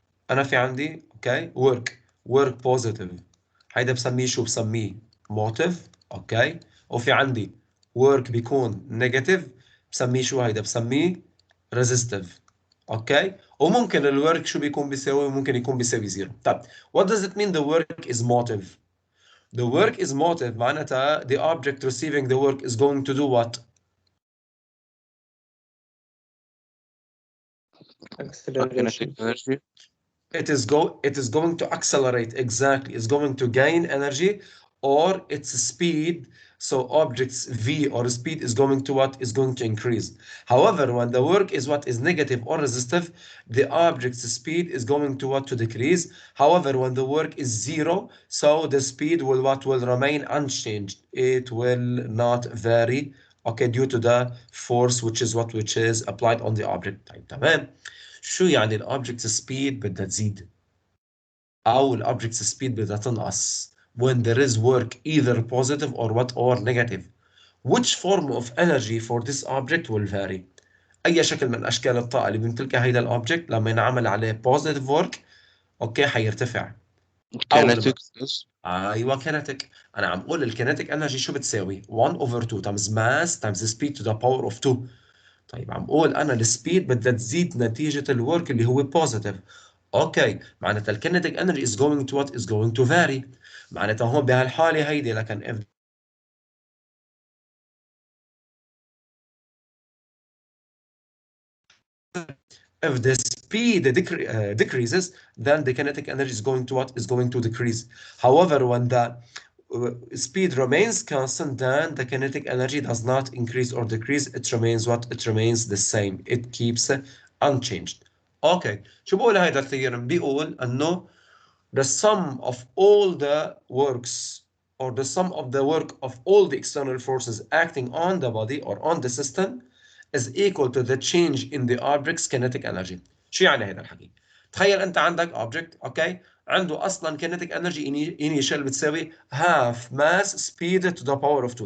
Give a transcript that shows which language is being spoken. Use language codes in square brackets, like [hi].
[ar] انا في عندي اوكي ورك بوزيتيف، هيدا بسميه شو؟ بسميه موتيف، اوكي، وفي عندي ورك بيكون نيجاتيف، بسميه شو؟ هيدا بسميه ريزيستيف، اوكي. وممكن الورك شو بيكون بيساوي؟ ممكن يكون بيساوي زيرو. [en] طيب what does it mean the work is motive? The work is motive معناتها the object receiving the work is going to do what? kinetic energy. It is going to accelerate, exactly. It's going to gain energy or its speed. So object's v or speed is going to what? Is going to increase. However, when the work is what? Is negative or resistive, the object's speed is going to what? To decrease. However, when the work is zero, so the speed will what? Will remain unchanged. It will not vary, okay, due to the force which is what? Which is applied on the object. [ar] طيب تمام. شو يعني الاوبجكت سبيد بدها تزيد او الاوبجكت سبيد بدها تنقص [en] when there is work either positive or what? Or negative. Which form of energy for this object will vary? [ar] اي شكل من اشكال الطاقه اللي بيمتلكها هيدا الاوبجكت لما ينعمل عليه [en] positive work [ar] اوكي حيرتفع. او لما [en] kinetic is [ar] ايوه كينيتيك. انا عم اقول الكينيتيك انرجي شو بتساوي؟ [en] 1 over 2 times mass times speed to the power of 2. [ar] طيب عم اقول انا السبيد بدها تزيد نتيجه الورك اللي هو بوزيتيف، اوكي، معناتها الكينيتيك انرجي [en] از جوينج تو وات؟ از جوينج تو فاري. [ar] معناتها هون بهالحاله هيدي [en] لكن if the speed decreases, then the kinetic energy is going to what? Is going to decrease. However, when the speed remains constant, then the kinetic energy does not increase or decrease. It remains what? It remains the same. It keeps unchanged. Okay. [ar] شو بقول هيدا الثيورم؟ بيقول انه [en] the sum of all the works or the sum of the work of all the external forces acting on the body or on the system is equal to the change in the object's kinetic energy. [ar] شو يعني هذا الحكي؟ تخيل انت عندك object اوكي عنده اصلا kinetic energy initial بتساوي [en] half mass speed to the power of 2.